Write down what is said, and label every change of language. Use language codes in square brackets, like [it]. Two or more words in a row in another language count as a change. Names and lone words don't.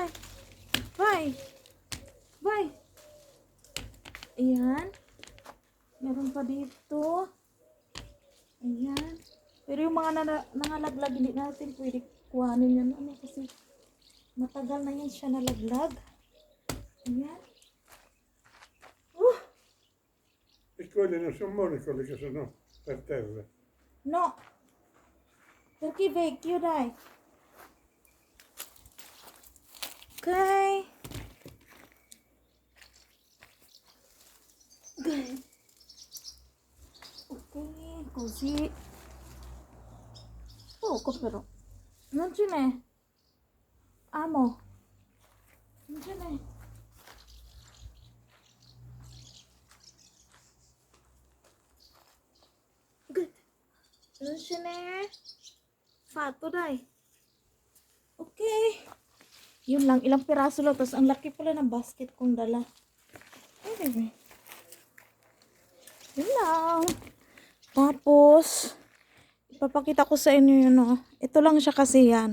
[tl] Bye. Bye. Ayan. Meron pa dito. Ayan. Pero yung mga nangalaglag, hindi natin pwede kuhanin yan. Ano kasi matagal na yan siya nalaglag. Ayan. [it] E quelli non sono buoni quelli che sono per terra. No. Perché vecchio dai. Ok. Ok, così. Poco però. Non ce n'è. Amo. Non ce n'è. Non ce n'è. Fatto dai. Okay. [tl] Yun lang, ilang piraso lang. Tapos ang laki pala ng basket kong dala. Anyway. Yun lang. Tapos, ipapakita ko sa inyo yun, no. Ito lang siya kasi yan.